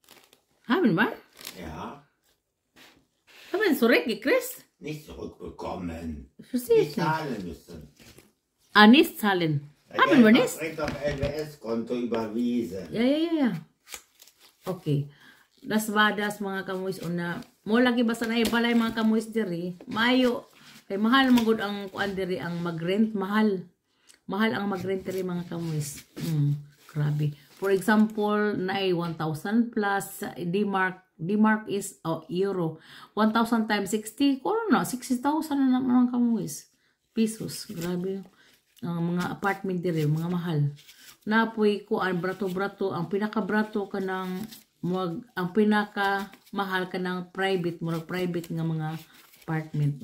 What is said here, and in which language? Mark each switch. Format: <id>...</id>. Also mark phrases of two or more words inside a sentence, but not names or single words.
<de>Haben wir? Ja. Haben wir zurück gekriegt? Nicht zurückbekommen. Verstehe Nicht ich nicht. zahlen müssen. Ah, nicht zahlen. Haben wir nicht? Direkt auf LWS-Konto überwiesen. Ja. Okay. Das war das</de> <ceb>mga kamuis una. Mo lagi basta na ibalay mga kamuis diri. Mayo kay mahal magud ang kuan diri ang mag-rent mahal. Mahal ang mag-rent diri mga kamuis. Grabe.</ceb> <en>For example, na 1,000 plus D-mark is euro. 1,000 times 60,</en> <ceb>kung na 60,000 na naman kamuis. Pesos. Grabe. Ang mga apartment diri, mga mahal. Napoy kuan brato-brato, ang pinaka-brato kanang ang pinaka mahal kanang private, murag private nga mga apartment.</ceb>